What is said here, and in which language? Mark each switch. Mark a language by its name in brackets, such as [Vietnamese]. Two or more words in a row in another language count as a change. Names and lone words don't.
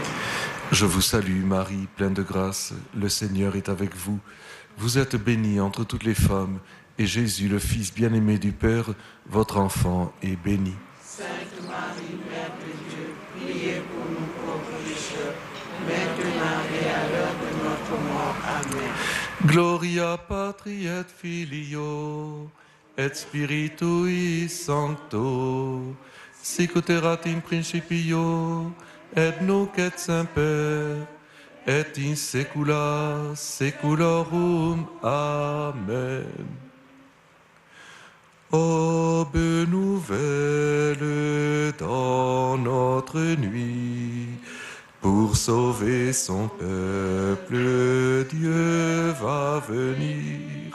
[French] Je vous salue, Marie, pleine de grâce, le Seigneur est avec vous. Vous êtes bénie entre toutes les femmes, et Jésus, le Fils bien-aimé du Père, votre enfant, est béni. Sainte Marie, Mère de Dieu, priez pour nous pauvres pécheurs, maintenant et à l'heure de notre mort. Amen. [Latin] Gloria Patri et Filio, et Spiritui Sancto, sicut erat in principio, et nunc et semper, et in saecula saeculorum. Amen. [French] Aube nouvelle dans notre nuit, pour sauver son peuple, Dieu va venir.